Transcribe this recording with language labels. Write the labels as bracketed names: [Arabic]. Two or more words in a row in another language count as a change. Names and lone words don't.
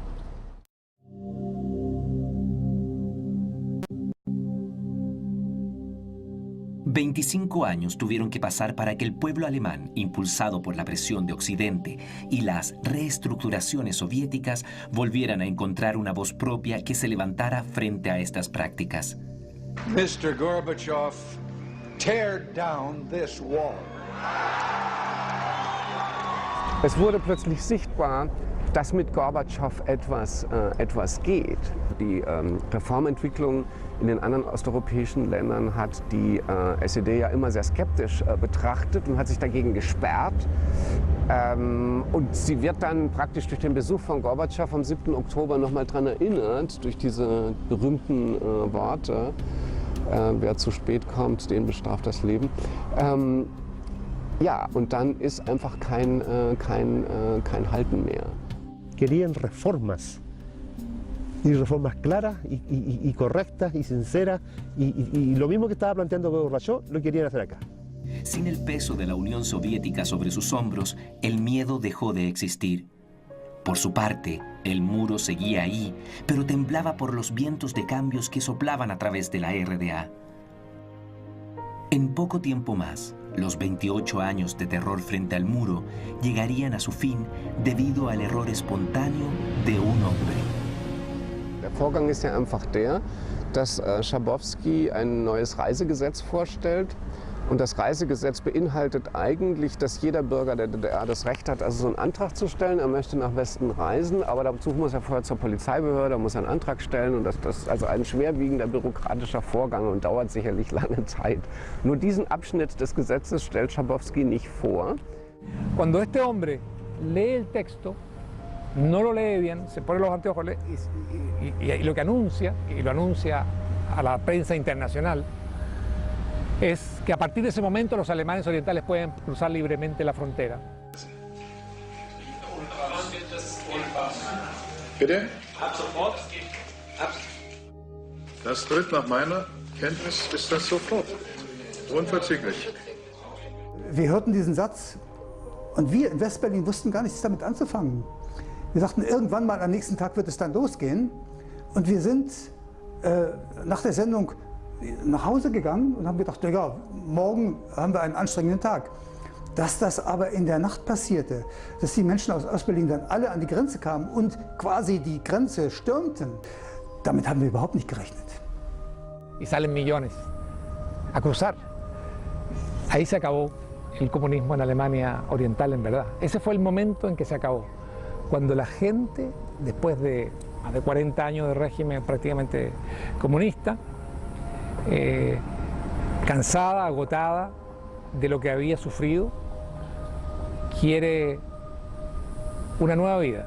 [Spanish] «25 años tuvieron que pasar para que el pueblo alemán, impulsado por la presión de Occidente y las reestructuraciones soviéticas, volvieran a encontrar una voz propia que se levantara frente a estas prácticas». [English] Mr. Gorbachev, tear down this wall. [German] Es wurde plötzlich sichtbar, dass mit Gorbatschow etwas geht. Die Reformentwicklung in den anderen osteuropäischen Ländern hat die SED ja immer sehr skeptisch betrachtet und hat sich dagegen gesperrt. Und sie wird dann praktisch durch den Besuch von Gorbatschow am 7. Oktober nochmal daran erinnert, durch diese berühmten Worte, wer zu spät kommt, den bestraft das Leben. Ja, und dann ist einfach kein Halten mehr. [Spanish] Querían reformas, y reformas claras y correctas y sinceras, y lo mismo que estaba planteando Gorbachev lo querían hacer acá. Sin el peso de la Unión Soviética sobre sus hombros, el miedo dejó de existir. Por su parte, el muro seguía ahí, pero temblaba por los vientos de cambios que soplaban a través de la RDA. En poco tiempo más, los 28 años de terror frente al muro llegarían a su fin debido al error espontáneo de un hombre. [German] Der Vorgang ist ja einfach der, dass Schabowski ein neues Reisegesetz vorstellt. Und das Reisegesetz beinhaltet eigentlich, dass jeder Bürger der DDR das Recht hat, also so einen Antrag zu stellen. Er möchte nach Westen reisen, aber dazu muss er vorher zur Polizeibehörde, muss einen Antrag stellen. Und das ist also ein schwerwiegender bürokratischer Vorgang und dauert sicherlich lange Zeit. Nur diesen Abschnitt des Gesetzes stellt Schabowski nicht vor. [Spanish] Cuando este hombre lee el texto, no lo lee bien, se pone los anteojos y lo que anuncia, y lo anuncia a la prensa internacional, es que a partir de ese momento los alemanes orientales pueden cruzar libremente la frontera. [German] Bitte? Das tritt nach meiner Kenntnis ist das sofort. Unverzüglich. Wir hörten diesen Satz und wir in Westberlin wussten gar nichts damit anzufangen. Wir dachten, irgendwann mal am nächsten Tag wird es dann losgehen. Und wir sind nach der Sendung nach Hause gegangen und haben gedacht, ja, morgen haben wir einen anstrengenden Tag. Dass das aber in der Nacht passierte, dass die Menschen aus Ostberlin dann alle an die Grenze kamen und quasi die Grenze stürmten, damit haben wir überhaupt nicht gerechnet. [Spanish] Y salen millones a cruzar. Ahí se acabó el comunismo en Alemania Oriental, en verdad. Ese fue el momento en que se acabó. Cuando la gente, después de más de 40 años de régimen prácticamente comunista, cansada, agotada de lo que había sufrido, quiere una nueva vida.